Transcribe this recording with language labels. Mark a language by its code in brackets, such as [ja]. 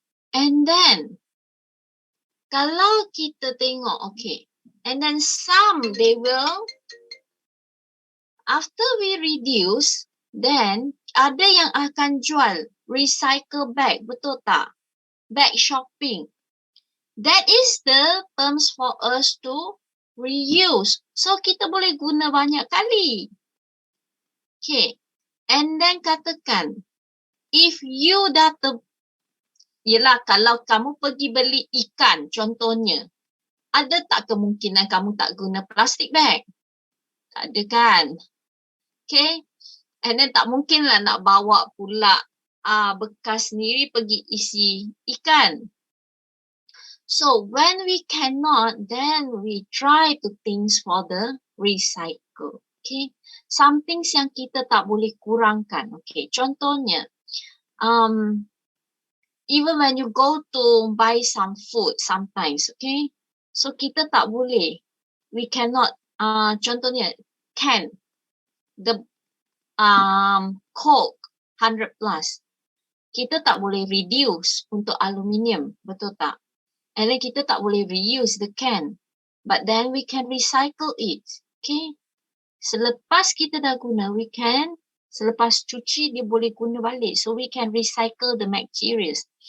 [en] And then [ms] kalau kita tengok, [en] okay, and then some they will, after we reduce, then [ms] ada yang akan jual [en] recycle bag, [ms] betul tak? [en] Bag shopping. That is the terms for us to reuse. [ms] So kita boleh guna banyak kali. Okay. And then katakan, [en] if you [ms] dah yelah kalau kamu pergi beli ikan contohnya, ada tak kemungkinan kamu tak guna plastic bag? Tak ada kan? Okay. And then tak mungkin lah nak bawa pula bekas sendiri pergi isi ikan. [en] So when we cannot, then we try to think for the recycle. [ms] Okay. Some things yang kita tak boleh kurangkan. Okay. [en] Contohnya, even when you go to buy some food sometimes, okay. So [ms] kita tak boleh [en] we cannot, contohnya, can, the Coke 100 plus. [ms] Kita tak boleh reduce untuk aluminium, betul tak? And then kita tak boleh reuse [en] the can. But then we can recycle it. Okay. [ms] Selepas kita dah guna, [en] we can, [ms] selepas cuci dia boleh guna balik. [en] So we can recycle the materials.